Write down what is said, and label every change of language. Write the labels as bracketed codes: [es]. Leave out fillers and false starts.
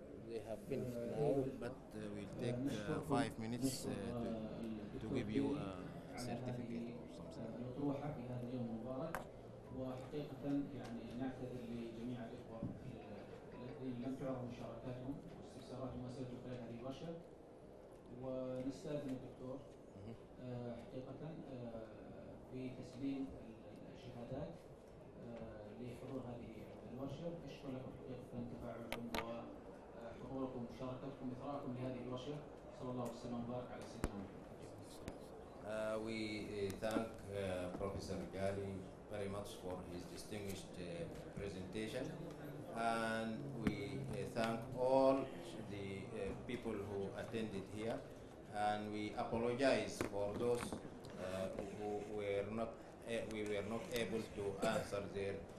[en] They have finished now, but we'll take 5 minutes to give you a certificate or something. [ar] الأطروحة في هذا اليوم المبارك، وحقيقة يعني نعتذر لجميع الإخوة الذين لم تعرف مشاركاتهم واستفساراتهم وأسئلتهم خلال هذه الورشة، ونستأذن الدكتور حقيقة في تسليم الشهادات لحضور هذه الورشة. أشكر لكم حقيقة تفاعلكم وحضوركم ومشاركتكم وإثراءكم لهذه الورشة. صلى الله وسلم وبارك على سيدنا محمد. [en] We thank Professor Jari very much for his distinguished presentation, and we thank all the people who attended here, and we apologize for those who we were not able to answer their